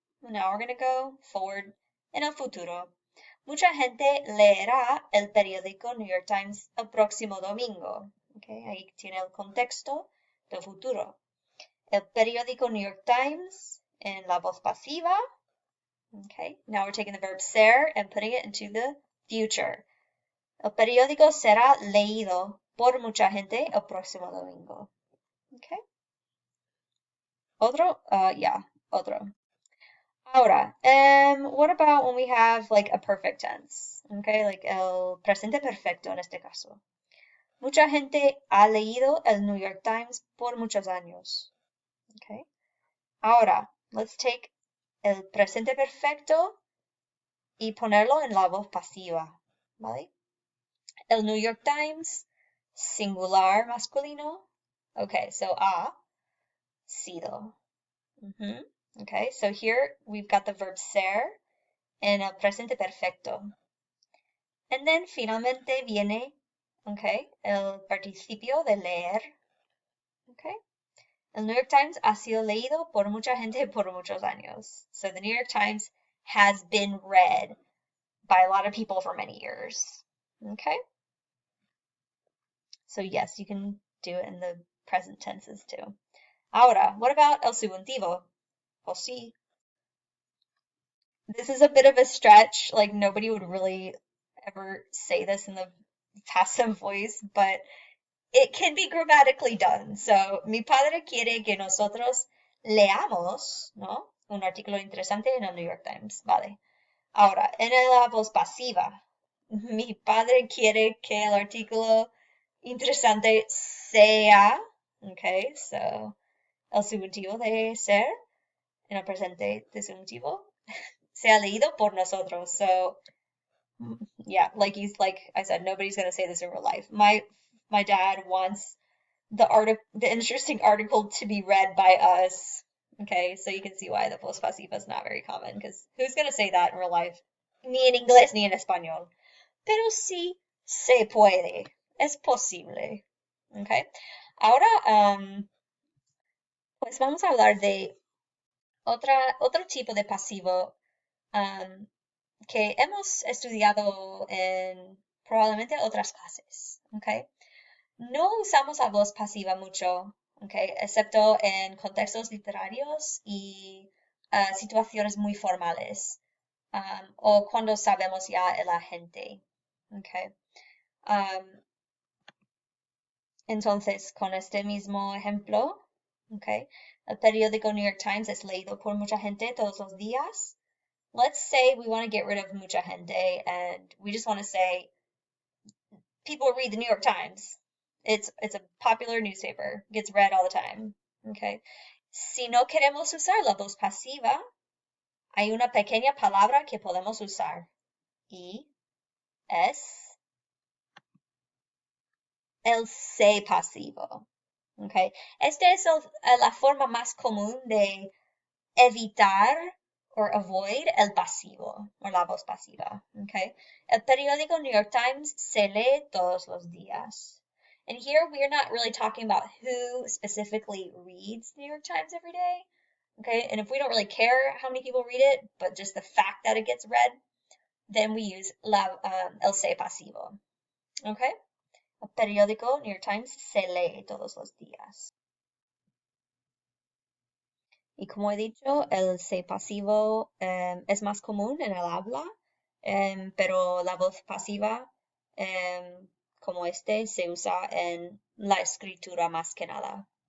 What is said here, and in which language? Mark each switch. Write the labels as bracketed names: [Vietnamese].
[English] Now we're going to go forward [Spanish] en el futuro. Mucha gente leerá el periódico New York Times el próximo domingo. Okay, ahí tiene el contexto del futuro. El periódico New York Times en la voz pasiva. [English] Okay, now we're taking the verb ser and putting it into the future. [Spanish] El periódico será leído por mucha gente el próximo domingo. Okay. Otro, otro. [English] Ahora, what about when we have like a perfect tense? [Spanish] Okay, like el presente perfecto en este caso. Mucha gente ha leído el New York Times por muchos años. Okay. Ahora, [English] let's take [Spanish] el presente perfecto y ponerlo en la voz pasiva, ¿vale? El New York Times, singular masculino. [English] Okay, so ha sido. Okay, so here we've got the verb ser [Spanish] en el presente perfecto. [English] And then [Spanish] finalmente viene, okay, el participio de leer. Okay. El New York Times ha sido leído por mucha gente por muchos años. [English] So the New York Times has been read by a lot of people for many years. Okay. So yes, you can do it in the present tenses too. Ahora, what about el subjuntivo? Well, see. This is a bit of a stretch. Like nobody would really ever say this in the passive voice, but it can be grammatically done. [Spanish] So, mi padre quiere que nosotros leamos, ¿no? Un artículo interesante en el New York Times. Vale. Ahora, en la voz pasiva, mi padre quiere que el artículo interesante sea, okay, so, el subjuntivo de ser, en el presente de subjuntivo, sea leído por nosotros. [English] So, yeah, like I said, nobody's gonna say this in real life. My dad wants the interesting article to be read by us. Okay, so you can see why the voz pasiva is not very common, because who's gonna say that in real life? [Spanish] Ni en inglés ni en español. Pero sí se puede. Es posible. Okay. Ahora, pues vamos a hablar de otro tipo de pasivo que hemos estudiado en probablemente otras clases, ¿ok? No usamos la voz pasiva mucho, ¿ok? Excepto en contextos literarios y situaciones muy formales, o cuando sabemos ya el agente, ¿ok? Entonces, con este mismo ejemplo, okay, el periódico New York Times es leído por mucha gente todos los días. [English] Let's say we want to get rid of [Spanish] mucha gente [English] and we just want to say people read the New York Times. It's a popular newspaper, gets read all the time. Okay. [Spanish] Si no queremos usar la voz pasiva, hay una pequeña palabra que podemos usar y es el se pasivo. Okay. Esta es la forma más común de evitar [English] or avoid [Spanish] el pasivo o la voz pasiva. Okay. El periódico New York Times se lee todos los días. [English] And here we are not really talking about who specifically reads the New York Times every day. Okay. And if we don't really care how many people read it, but just the fact that it gets read, then we use el se pasivo. Okay. [Spanish] El periódico New York Times se lee todos los días. Y como he dicho, el se pasivo es más común en el habla, pero la voz pasiva, como este, se usa en la escritura más que nada.